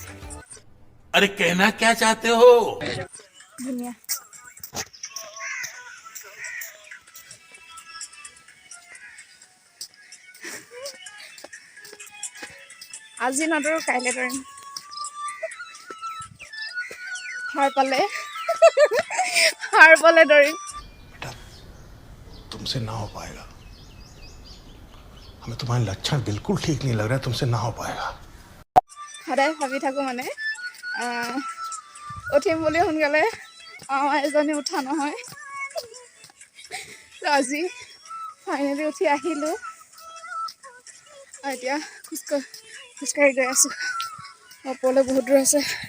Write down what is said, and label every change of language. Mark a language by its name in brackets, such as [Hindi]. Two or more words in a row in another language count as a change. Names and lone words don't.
[Hindi] अरे कहना क्या चाहते हो [Assamese] ধুনীয়া আজি নদৌৰো কাইলৈ দৌৰিম হাৰ পালে দৌৰিম [Hindi] तुमसे ना हो पाएगा हमें तुम्हारे लक्षण बिल्कुल ठीक नहीं लग रहा है तुमसे ना हो पाएगा [Assamese] সদায় ভাবি থাকোঁ মানে উঠিম বুলি সোনকালে এজনী উঠা নহয় আজি ফাইনেলি উঠি আহিলোঁ এতিয়া খোজকাঢ়ি গৈ আছোঁ ওপৰলৈ বহুত দূৰ আছে